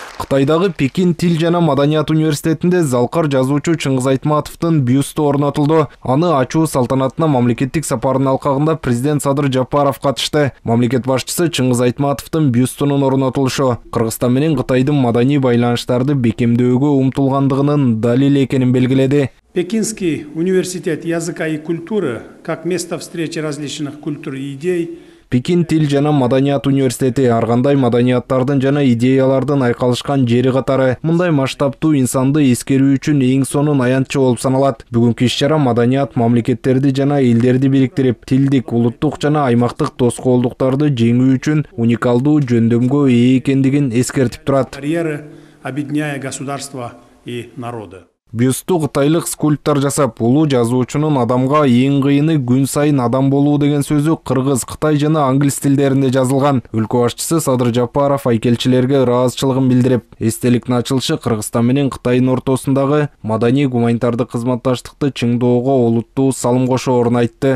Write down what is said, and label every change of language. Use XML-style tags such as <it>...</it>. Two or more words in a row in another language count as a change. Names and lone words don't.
<ky>Кытайдагы Пекин тил жана маданият университетинде залкар жазуучу Чыңгыз Айтматовдун бюсту орнотулду. Аны ачуу салтанатына мамлекеттик сапарынын алкагында президент Садыр Жапаров катышты. Мамлекет башчысы Чыңгыз Айтматовдун бюстунун орнотулушу Кыргызстан менен Кытайдын маданий байланыштарды бекемдөөгө умтулгандыгынын далили экенин белгиледи.</ky> <ru>Пекинский университет языка и культуры, как место встречи различных культур и идей.</ru> <ky>Пекин тил жана маданият университети ар кандай маданияттардын жана идеялардын айкалышкан жери катары. Мындай масштабтуу инсанды эскерүү үчүн эң сонун аянтчы болуп саналат. Бүгүнкү иш-чара маданият мамлекеттерди жана элдерди бириктирип, тилдик, улуттук жана аймактык тоскоолдуктарды жеңүү үчүн уникалдуу жөндөмгө ээ экендигин эскертип турат.</ky> <ru>Барьеры, объединяя государства и народы.</ru> <ky>Бюсту кытайлык скульптор жасап, улуу жазуучунун адамга эң кыйыны күн сайын адам болуу деген сөзү кыргыз, кытай жана англис тилдеринде жазылган. Өлкө башчысы Садыр Жапаров айкелчилерге ыраазычылыгын билдирип, эстеликтин ачылышы Кыргызстан менен Кытайдын ортосундагы маданий гуманитардык кызматташтыкты чыңдоого олуттуу салым кошоорун айтты.</ky>